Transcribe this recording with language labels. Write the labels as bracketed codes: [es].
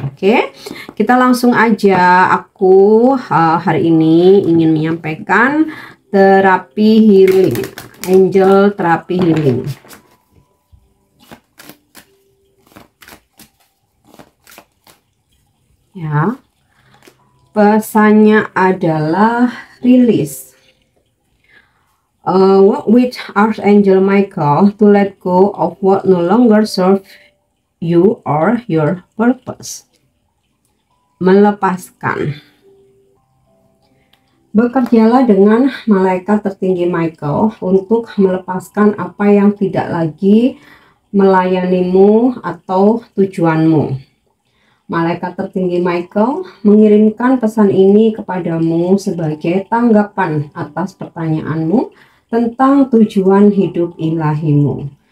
[id] Oke, kita langsung aja. Aku hari ini ingin menyampaikan terapi healing, angel terapi healing. Ya, pesannya adalah release. [en] Work with Archangel Michael to let go of what no longer serve you or your purpose. [id] Melepaskan. Bekerjalah dengan malaikat tertinggi Michael untuk melepaskan apa yang tidak lagi melayanimu atau tujuanmu. Malaikat tertinggi Michael mengirimkan pesan ini kepadamu sebagai tanggapan atas pertanyaanmu tentang tujuan hidup ilahimu.